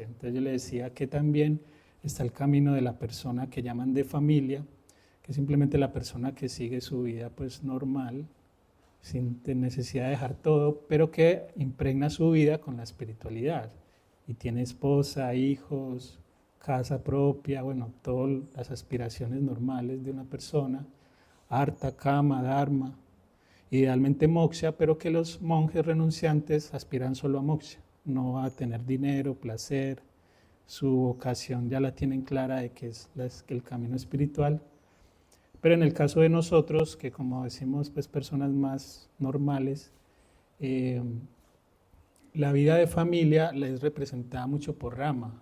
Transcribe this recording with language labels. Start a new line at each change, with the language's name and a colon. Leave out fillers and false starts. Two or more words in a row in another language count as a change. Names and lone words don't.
Spanish: Entonces yo le decía que también está el camino de la persona que llaman de familia, que es simplemente la persona que sigue su vida pues normal, sin necesidad de dejar todo, pero que impregna su vida con la espiritualidad y tiene esposa, hijos, casa propia, bueno, todas las aspiraciones normales de una persona,
Sanskrit: artha, kama, dharma,
Spanish: idealmente moksha, pero que los monjes renunciantes aspiran solo a moksha, no a tener dinero, placer, su vocación ya la tienen clara de que es el camino espiritual. Pero en el caso de nosotros, que como decimos, pues personas más normales, la vida de familia es representada mucho por Rama.